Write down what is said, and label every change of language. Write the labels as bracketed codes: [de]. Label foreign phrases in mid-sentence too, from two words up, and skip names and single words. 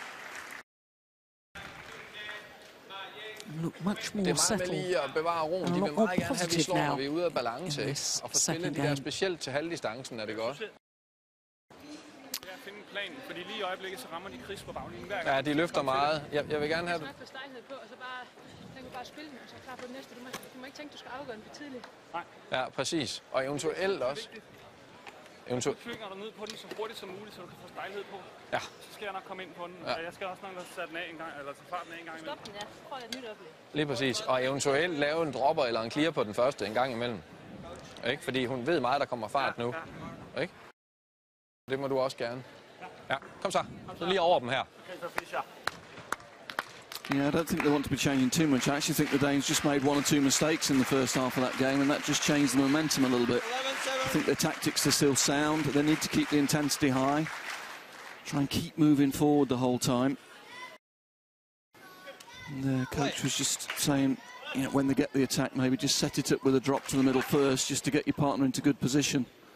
[en] Look much more settled and a lot more positive now in this second game. [da] Specielt til halvdistancen er det godt. Fordi lige i øjeblikket så rammer de Chris på baglinjen hver gang. Ja, de løfter meget. Jeg vil gerne have det. Bare spille den, og så klar på det næste. Du må ikke tænke, du skal afgøre den for tidligt. Nej. Ja, præcis. Og eventuelt også. Så tvinger du ned på den så hurtigt som muligt, så du kan få stejlhed på. Ja. Så skal jeg nok komme ind på den. Ja. Og jeg skal også nok sætte den af en gang, eller tage farten af en gang imellem. Stop den, ja. Prøv at nyt oplæg. Lige præcis. Og eventuelt lave en dropper eller en clear på den første en gang imellem. Ikke? Fordi hun ved meget, der kommer fart nu. Ikke? Det må du også gerne. Ja, kom så. Så lige over dem her. Okay, så Fischer. [en] Yeah, I don't think they want to be changing too much. I actually think the Danes just made 1 or 2 mistakes in the first half of that game, and that just changed the momentum a little bit. I think their tactics are still sound. They need to keep the intensity high. Try and keep moving forward the whole time. And the coach was just saying, you know, when they get the attack, maybe just set it up with a drop to the middle first, just to get your partner into good position.